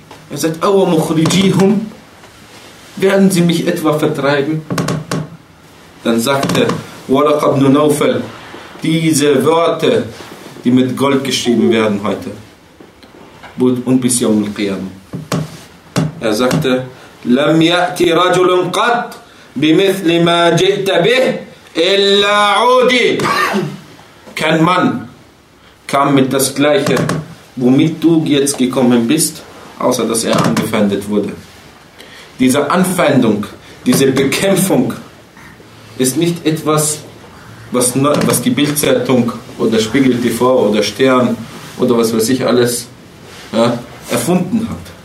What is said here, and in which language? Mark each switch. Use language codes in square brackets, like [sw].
[de] Er sagt, awa mukhrijihum, werden sie mich etwa vertreiben? Dann sagte Waraq ibn Nawfal diese Worte, die mit Gold geschrieben werden heute und bis Yawm al-Qiyam. Er sagte, [ar] لم يأتي رجل قط بمثل ما جئت به إلا عودي. [de] Kein Mann kam mit das Gleiche, womit du jetzt gekommen bist, außer dass er angefeindet wurde. Diese Anfeindung, diese Bekämpfung ist nicht etwas, was die Bildzeitung oder Spiegel TV oder Stern oder was weiß ich alles, ja, erfunden hat.